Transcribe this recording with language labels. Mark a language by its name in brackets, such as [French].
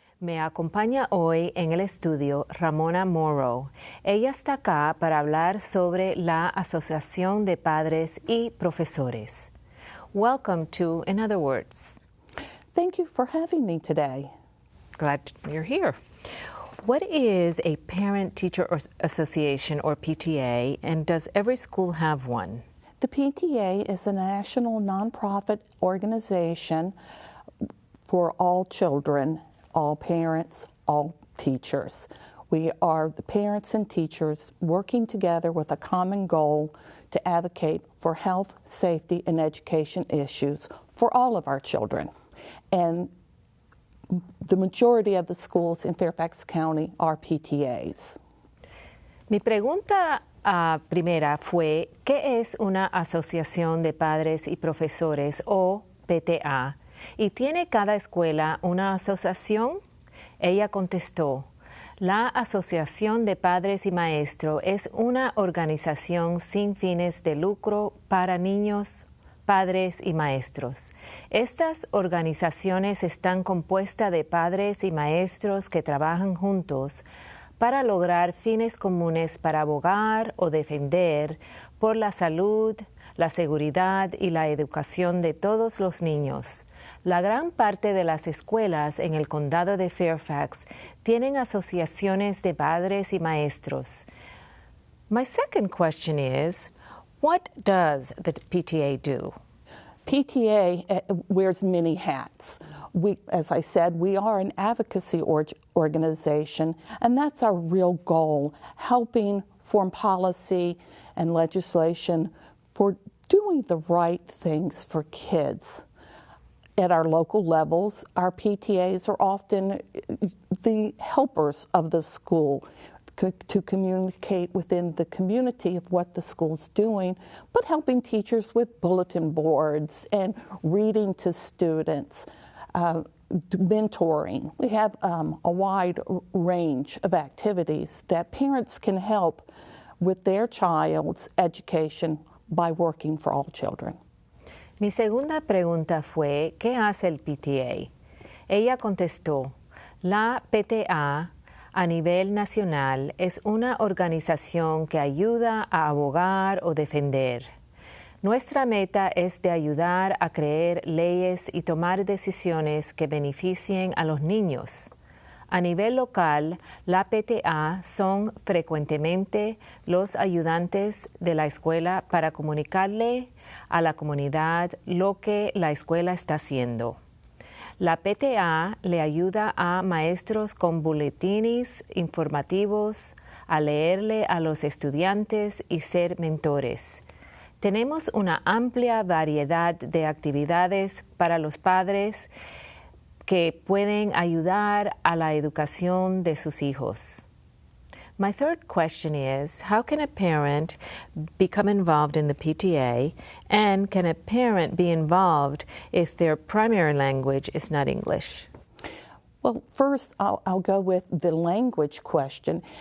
[Spanish] Me acompaña hoy en el estudio Ramona Morrow. Ella está acá para hablar sobre la Asociación de Padres y Profesores. [English] Welcome to In Other Words. Thank you for having me today. Glad you're here. What is a Parent-Teacher Association, or PTA, and does every school have one? The PTA is a national nonprofit organization for all children, all parents, all teachers. We are the parents and teachers working together with a common goal to advocate for health, safety, and education issues for all of our children. And the majority of the schools in Fairfax County are PTAs. [Spanish] Mi pregunta primera fue, ¿qué es una asociación de padres y profesores o PTA? ¿Y tiene cada escuela una asociación? Ella contestó, la Asociación de Padres y Maestros es una organización sin fines de lucro para niños, padres y maestros. Estas organizaciones están compuestas de padres y maestros que trabajan juntos para lograr fines comunes para abogar o defender por la salud, la seguridad y la educación de todos los niños. La gran parte de las escuelas en el condado de Fairfax tienen asociaciones de padres y maestros. [English] My second question is, what does the PTA do? PTA wears many hats. As I said, we are an advocacy organization, and that's our real goal, helping form policy and legislation for doing the right things for kids. At our local levels, our PTAs are often the helpers of the school to communicate within the community of what the school's doing, but helping teachers with bulletin boards and reading to students, mentoring. We have a wide range of activities that parents can help with their child's education by working for all children. [Spanish] Mi segunda pregunta fue, ¿qué hace el PTA? Ella contestó, la PTA a nivel nacional es una organización que ayuda a abogar o defender. Nuestra meta es de ayudar a crear leyes y tomar decisiones que beneficien a los niños. A nivel local, la PTA son frecuentemente los ayudantes de la escuela para comunicarle a la comunidad lo que la escuela está haciendo. La PTA le ayuda a maestros con boletines informativos, a leerle a los estudiantes y ser mentores. Tenemos una amplia variedad de actividades para los padres que pueden ayudar a la educación de sus hijos. [English] My third question is, how can a parent become involved in the PTA, and can a parent be involved if their primary language is not English? Well, first, I'll go with the language question.